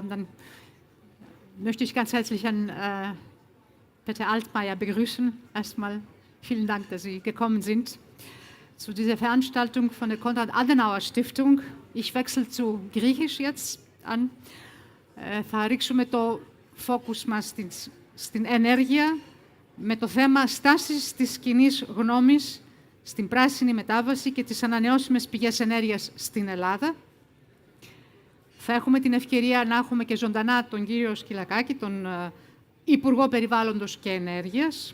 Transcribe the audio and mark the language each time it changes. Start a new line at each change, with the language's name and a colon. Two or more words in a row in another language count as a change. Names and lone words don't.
German: Und dann möchte ich ganz herzlich Herrn Peter Altmaier begrüßen. Erstmal vielen Dank, dass Sie gekommen sind zu dieser Veranstaltung von der Konrad-Adenauer-Stiftung. Ich wechsle zu Griechisch jetzt an.
Greek: Θα ρίξουμε το focus μας στην ενέργεια με το θέμα στάσης της κοινής γνώμης στην πράσινη μετάβαση και τις ανανεώσιμες πηγές ενέργειας στην Ελλάδα. Θα έχουμε την ευκαιρία να έχουμε και ζωντανά τον κύριο Σκυλακάκη, τον Υπουργό Περιβάλλοντος και Ενέργειας.